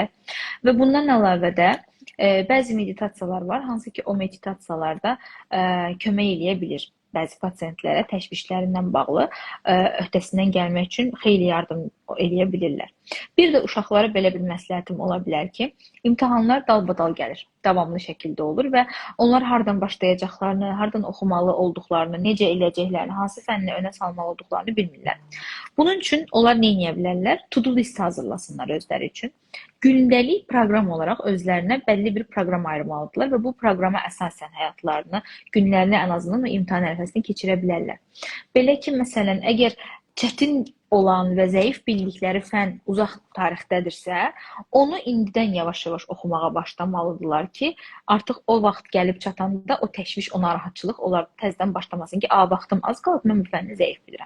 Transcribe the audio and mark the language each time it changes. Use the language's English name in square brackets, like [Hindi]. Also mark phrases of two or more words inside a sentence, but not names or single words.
[Azerbaijani] Və bundan əlavə də bəzi meditasiyalar var, hansı ki o meditasiyalarda kömək eləyə bilir bəzi pasientlərə təşvişlərindən bağlı öhdəsindən gəlmək üçün xeyli yardım eləyə bilirlər. Bir də uşaqlara belə bir məsləhətim ola bilər ki, imtahanlar dalbadal gəlir, davamlı şəkildə olur və onlar hardan başlayacaqlarını, hardan oxumalı olduqlarını, necə eləyəcəklərini, hansı fənni önə salmalı olduqlarını bilmirlər. Bunun üçün onlar nə edə bilərlər? [English] To-do list [Azerbaijani] hazırlasınlar özləri üçün. Gündəlik proqram olaraq özlərinə bəlli bir proqram ayırmalıdırlar və bu proqrama əsasən həyatlarını, günlərini ən azından o imtahan ərəfəsində keçirə bilərlər. Belə ki, məsələn, əgər çətin olan və zəif bildikləri fən uzaq tarixdədirsə, onu indidən yavaş-yavaş oxumağa başlamalıdırlar ki, artıq o vaxt gəlib çatanda o təşviş, o narahatçılıq onlar təzədən başlamasın ki, vaxtım az qalıb, mən bu fənni zəif bilirəm.